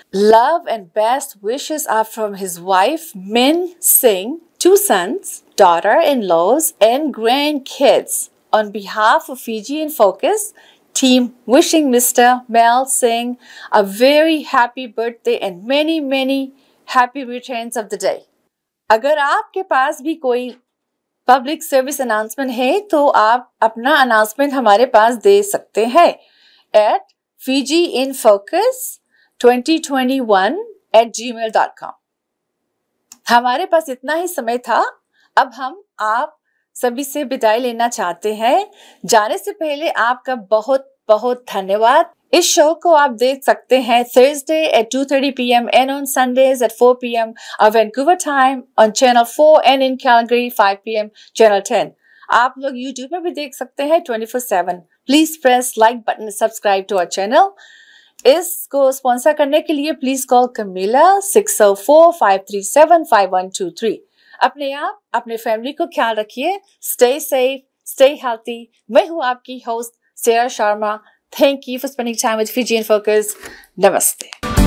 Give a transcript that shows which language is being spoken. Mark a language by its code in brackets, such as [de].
[en] Love and best wishes are from his wife Min Singh, 2 sons, daughter-in-laws and grandkids. On behalf of Fiji in Focus team, wishing Mr. Mel Singh a very happy birthday and many happy returns of the day. [hi] अगर आपके पास भी कोई public service announcement है तो आप अपना announcement हमारे पास दे सकते हैं at fijiinfocus2021@gmail.com। हमारे पास इतना ही समय था। अब हम आप सभी से विदाई लेना चाहते हैं। जाने से पहले आपका बहुत बहुत धन्यवाद। इस शो को आप देख सकते हैं [en] Thursday at 2:30 p.m. and on Sundays at 4 p.m. of Vancouver time on Channel 4 and in Calgary 5 p.m. Channel 10. [hi] आप लोग YouTube में भी देख सकते हैं 24/7. [en] Please press like button, subscribe to our channel. [hi] इसको स्पॉन्सर करने के लिए प्लीज कॉल Kamilla 604-537-5123. अपने आप अपने फैमिली को ख्याल रखिए। [en] Stay safe, stay healthy. [hi] मैं हूँ आपकी host [en] Sara Sharma. Thank you for spending time with Fiji in Focus. Namaste.